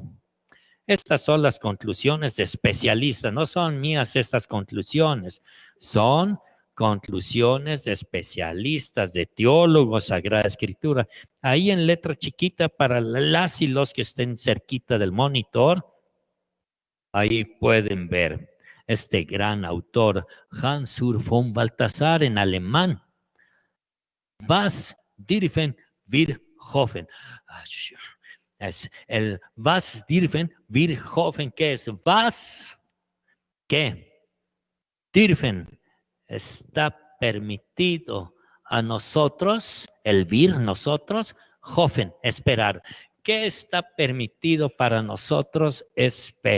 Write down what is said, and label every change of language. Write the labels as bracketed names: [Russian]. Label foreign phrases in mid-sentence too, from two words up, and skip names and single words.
[Spanish] Estas son las conclusiones de especialistas, no son mías estas conclusiones, son conclusiones de especialistas, de teólogos, Sagrada Escritura. Ahí en letra chiquita para las y los que estén cerquita del monitor, ahí pueden ver este gran autor, Hans-Urs von Balthasar, en alemán. [German] Was dürfen wir hoffen? [Spanish] Es el [German] was dürfen wir hoffen, [Spanish] ¿qué es? Was, ¿qué? Dürfen, está permitido a nosotros, el wir, nosotros, hoffen, esperar. ¿Qué está permitido para nosotros esperar?